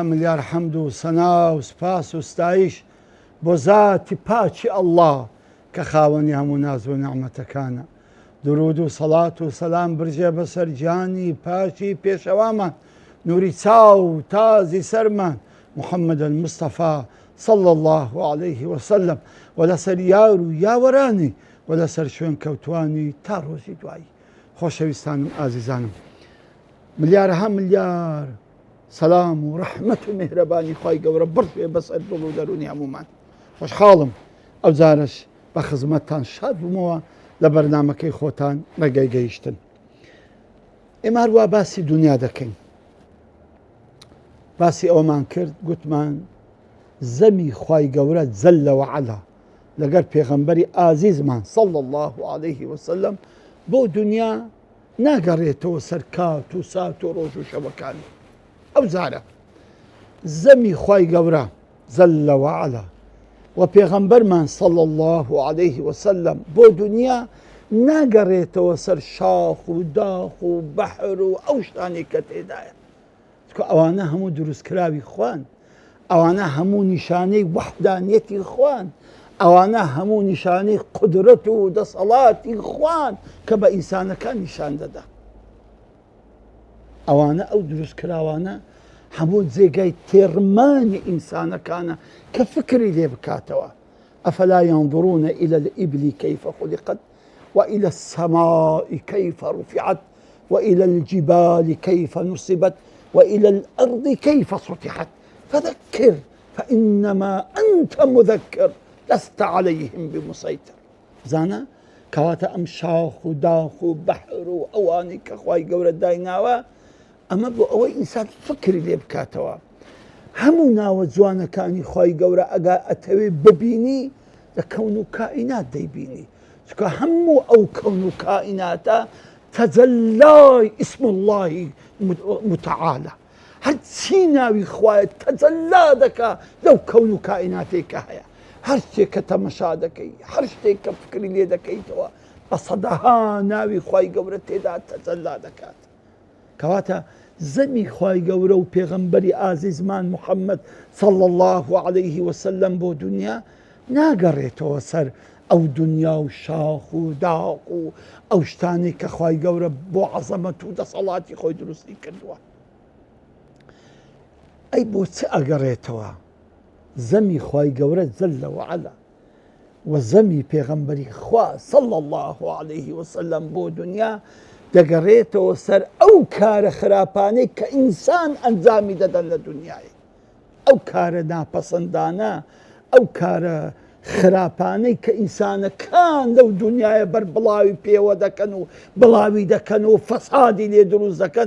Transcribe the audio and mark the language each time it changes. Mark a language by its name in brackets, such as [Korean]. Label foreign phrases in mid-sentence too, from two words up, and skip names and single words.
[Central Kurdish] ملیار حەمد و سەنا و سپاس و ستایش بۆ زاتی پاچی ئەڵڵا کە خاوەنی هەموو ناز و نعمەتەکانە. درود و سەڵات و سەلام برژێ بەسەر گیانی پاچی پێشەوامان، نووری چاو تازی سەرمان محەممەد المستەفا [Arabic] صلى الله عليه وسلم، [Central Kurdish] و لەسەر یار و یاوەرانی و لەسەر شوێن کەوتوانی تا ڕۆژی دوایی. خۆشەویستانم ئازیزانم، ملیارەها ملیار سەلام و ڕەحمەت و میهرەبانی خوای گەورە بڕێ بەسەر دڵ و دەرونی هەمومان. خۆشحاڵم ئەو جارش بە خزمەتتان شاد بوومەوە لە بەرنامەکەی خۆتان ڕێگای گەیشتن. ئێمە هەروە باسی دنیا دەکەین. باسی ئەومان کرد، گوتمان زەمی خوای گەورە [Arabic] جەلە وەعەلا [Central Kurdish] لەگەر پێغەمبەری ئازیزمان [Arabic] صلى الله عليه وسلم [Central Kurdish] بۆ دنیا ناگەڕێتەوە سەر کات و سات و ڕۆژ و شەوەکانی. ئەو جارە زەمی خوای گەورە [Arabic] جەلە وەعەلا [Central Kurdish] و پێغەمبەرمان [Arabic] صلى الله عليه وسلم [Central Kurdish] بۆ دنیا ناگەڕێتەوە سەر شاخ و داخ و بەحر و ئەو شتانی کە تێدایە، چکە ئەوانە هەموو دروستکراوی خوان، ئەوانە هەموو نیشانەی وەحدانیەتی خوان، ئەوانە هەموو نیشانەی قودرەت و دەسەڵاتی خوان کە بە ئینسانەکان نیشان دەدا. ئەوانە ئەو دروستکراوانە هەموو جێگای تێڕمانی ئینسانەکانە کە فکری لێ بکاتەوە. [Arabic] ئەفەلا ينظرون إلى الإبل كيف خلقت وإلى السماء كيف رفعت وإلى الجبال كيف نصبت وإلى الأرض كيف سطحت فذكر فإنما أنت مذكر لست عليهم بمسيطر. [Central Kurdish] زانا کەواتە ئەم شاخ و داخ و بەحر و ئەوانی کە خوای گەورە دایناوە ئەمە بۆ ئەوەی ئینسان فکری لێ بکاتەوە. هەموو ناوە جوانەکانی خوای گەورە ئەگا ئەتەوێ ببینی لە کەون و کائینات دەیبینی، چکە هەموو ئەو کەون و کائیناتە تەجەلای ئیسم الله متعالە، هەرچی ناوی خوایە تەجەلا دەکا لەو کەون و کائیناتێک کە هەیە. هەر شتێک کە تەمەشا دەکەی، هەر شتێک کە فکری لێ دەکەیتەوە بە سەدەها ناوی خوای گەورە تێدا تەجەلا دەکات. کەواتە زەمی خوای گەورە و پێغەمبەری ئازیزمان محەممەد [Arabic] صلى الله عليه وسلم [Central Kurdish] بۆ دنیا ناگەڕێتەوە سەر ئەو دنیا و شاخ و داق و ئەو شتانی کە خوای گەورە بۆ عەزەمەت و دەسەڵاتی خۆی دروستی کردووە. ئەی بۆ چ ئەگەڕێتەوە؟ زەمی خوای گەورە [Arabic] جەلە وەعەلا [Central Kurdish] و زەمی پێغەمبەری خوا [Arabic] صلى الله عليه وسلم [Central Kurdish] بۆ دنیا دەگەڕێتەوە سەر ئەو کارە خراپانەی کە ئینسان ئەنجامی دەدەن لە دنیای، ئەو کارە ناپەسەندانە، ئەو کارە خراپانەی کە ئینسانەکان لەو دنیاە بەر بڵاوی پێوە دەکەن و بڵاوی دەکەن و فەسادی لێ دروست دەکەن.